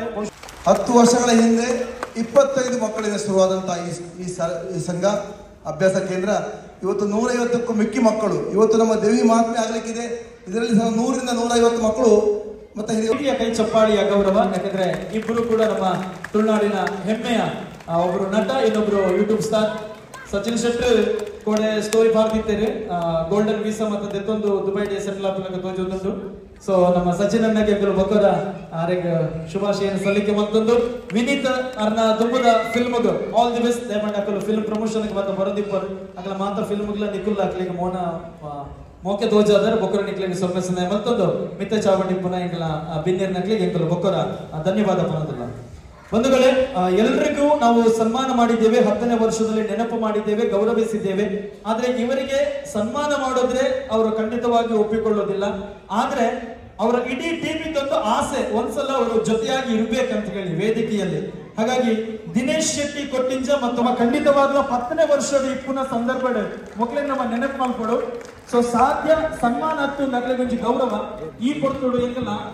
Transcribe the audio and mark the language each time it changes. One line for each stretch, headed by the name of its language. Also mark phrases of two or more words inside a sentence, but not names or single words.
Kannada: 10 ವರ್ಷಗಳ ಹಿಂದೆ 25 ಮಕ್ಕಳಿಂದ ಶುರುವಾದಂತಹ ಈ ಸಂಘ ಅಭ್ಯಾಸ ಕೇಂದ್ರ ಇವತ್ತು 150ಕ್ಕೂ ಮಿಕ್ಕಿ ಮಕ್ಕಳು ಇವತ್ತು ನಮ್ಮ ದೇವಿ ಮಹಾತ್ಮೆ ಆಗ್ಲಿಕ್ಕಿದೆ. ಇದರಲ್ಲಿ 100 ರಿಂದ 150 ಮಕ್ಕಳು ಮತ್ತೆ ಹಿರಿಯ ಕೈ ಚಪ್ಪಾಳಿಯ ಗೌರವ. ಯಾಕಂದ್ರೆ ಇಬ್ಬರು ಕೂಡ ನಮ್ಮ ತುಳುನಾಡಿನ ಹೆಮ್ಮೆಯ ಒಬ್ರು ನಟ, ಇನ್ನೊಬ್ರು ಯೂಟ್ಯೂಬ್ ಸ್ಟಾರ್ ಸಚಿನ್ ಶೆಟ್ಟರ್
Tulu: ಕೋಡೆ ಸ್ಟೋರಿ ಪಾರ್ದಿತ್ತೇನೆ ಗೋಲ್ಡನ್ ವೀಸಾ ಮತ್ತೆ ದೆತ್ತೊಂದು ದುಬೈ ಡೇ ಸೆಟ್ಲ್ ಆಪುನಕ ತೋಜೊಂದುಂಡು. ಸೊ ನಮ್ಮ ಸಚಿನ್ ಅಣ್ಣಗೆ ಕೆಲವು ಬೊಕ್ಕದ ಆರೆಗ್ ಶುಭಾಶಯನ ಸಲ್ಲಿಕೆ ಮತ್ತೊಂದು ವಿನೀತ್ ಅರ್ನ ತುಂಬದ ಫಿಲ್ಮ್ಗ್
English: all the best
Tulu: ದಯಮಾಡಿ ಅಕಲು ಫಿಲ್ಮ್ ಪ್ರಮೋಷನ್ ಬಂದ ಬರೋದಿಪ್ಪರು ಅಕಲ ಮಾತ್ರ ಫಿಲ್ಮ್ಗ್ಲ ನಿಕುಲ್ ಹಾಕ್ಲಿಕ್ಕೆ ಮೋನ ಮೋಕೆ ತೋಜಾದರ ಬೊಕ್ಕರ ನಿಕ್ಲಿಗೆ ಸೊಮ್ಮೆಸನೆ ಮತ್ತೊಂದು ಮಿತ್ತ ಚಾವಣಿ ಪುನಃ ಎಂಕಲ ಬಿನ್ನೇರ್ ನಕ್ಲಿಗೆ ಎಂಕಲು ಬೊಕ್ಕರ ಧನ್ಯವಾದ ಪನೋದಿಲ್ಲ.
Kannada: ಬಂಧುಗಳೇ, ಎಲ್ರಿಗೂ ನಾವು ಸನ್ಮಾನ ಮಾಡಿದ್ದೇವೆ, 10ನೇ ವರ್ಷದಲ್ಲಿ ನೆನಪು ಮಾಡಿದ್ದೇವೆ, ಗೌರವಿಸಿದ್ದೇವೆ. ಆದ್ರೆ ಇವರಿಗೆ ಸನ್ಮಾನ ಮಾಡೋದ್ರೆ ಅವರು ಖಂಡಿತವಾಗಿ ಒಪ್ಪಿಕೊಳ್ಳೋದಿಲ್ಲ. ಆದ್ರೆ ಅವರ ಇಡೀ ಟೀಮಿಗೊಂದು ಆಸೆ, ಒಂದ್ಸಲ ಅವರು ಜೊತೆಯಾಗಿ ಇರ್ಬೇಕಂತ ಹೇಳಿ ವೇದಿಕೆಯಲ್ಲಿ. ಹಾಗಾಗಿ ದಿನೇಶ್ ಶೆಟ್ಟಿ ಕೊಟ್ಟಿಂಜ ಮತ್ತು ಖಂಡಿತವಾಗ್ಲೂ
Tulu: 10ನೇ ವರ್ಷದ ಇಪ್ಪುನ ಸಂದರ್ಭ ಮೊಕ್ಲೆ ನಮ್ಮ ನೆನಪು ಮಾಡ್ಕೊಡು. ಸೊ ಸಾಧ್ಯ ಸನ್ಮಾನ ಹತ್ತು ನಗಲೆಗೊಂಜಿ ಗೌರವ ಈ ಕೊಡ್ತೋಡು ಎಂಗಲ್ಲ